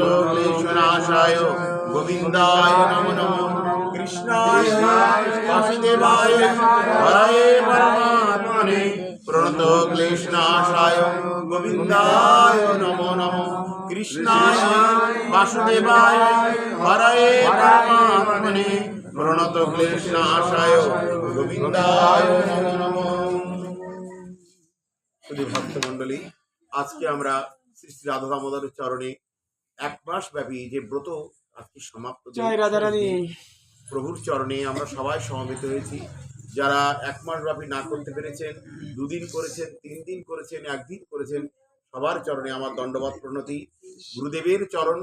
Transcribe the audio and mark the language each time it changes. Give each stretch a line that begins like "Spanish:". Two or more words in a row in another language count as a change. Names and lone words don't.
Sanskrit: क्लेशनाशाय गोविंदाय नमो नमो कृष्णाय वासुदेवाय हरये परमात्मने प्रणत क्लेशनाशाय गोविंदाय नमो नमो कृष्णाय वासुदेवाय हरये परमात्मने प्रणत क्लेशनाशाय गोविंदाय नमो नमो
Hindi: भक्त मंडली आज के
Bangla: আমরা শ্রী শ্রী রাধা দামোদরের চরণে এক মাস ব্যাপী যে ব্রত আজকে সমাপ্ত জয় রাধা রানী প্রভুর চরণে আমরা সবাই সমবেত হয়েছি যারা এক মাস ব্যাপী না করতে পেরেছেন দুদিন করেছেন 3 দিন করেছেন একদিন করেছেন সবার চরণে আমার দণ্ডবত প্রণতি গুরুদেবের চরণ